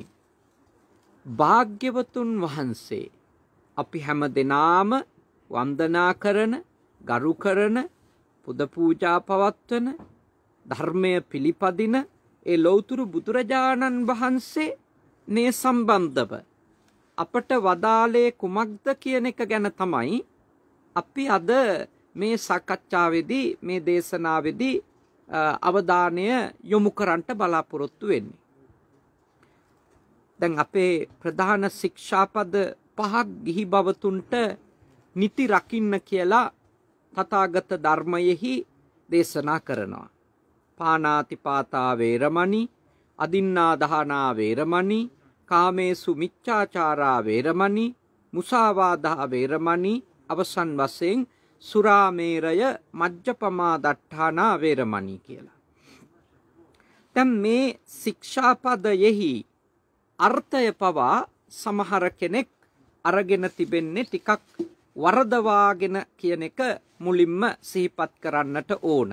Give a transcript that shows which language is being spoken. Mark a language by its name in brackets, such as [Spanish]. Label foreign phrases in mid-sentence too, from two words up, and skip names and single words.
[Sinhala] භාග්‍යවතුන් වහන්සේ අපි හැම දෙනාම වන්දනා කරන, ගරු කරන, පුද පූජා පවත්වන, ධර්මය පිළිපදින ඒ ලෞතුරු බුදුරජාණන් වහන්සේ මේ සම්බන්ධව අපට වදාළේ කුමක්ද කියන එක ගැන තමයි අපි අද මේ සාකච්ඡාවේදී, මේ දේශනාවේදී අවධානය යොමු කරන්නට බලාපොරොත්තු වෙන්නේ. දැන් අපේ ප්‍රධාන ශික්ෂාපද 5ක් ගිහි බවතුන්ට නිති රකින්න කියලා තථාගත ධර්මයෙහි දේශනා කරනවා. [Pali] පානාතිපාතා වේරමණී, අදින්නා දානා වේරමණී, කාමේසු මිච්ඡාචාරා වේරමණී, මුසාවාදා වේරමණී, [Sinhala] අවසන් වශයෙන් [Pali] සුරාමේරය මජ්ජපමා දට්ඨානා වේරමණී කියලා. [Sinhala] දැන් මේ ශික්ෂාපදයෙහි අර්ථය පවා සමහර කෙනෙක් අරගෙන තිබෙන්නේ ටිකක් වරදවාගෙන කියන එක මුලින්ම සිහිපත් කරන්නට ඕන.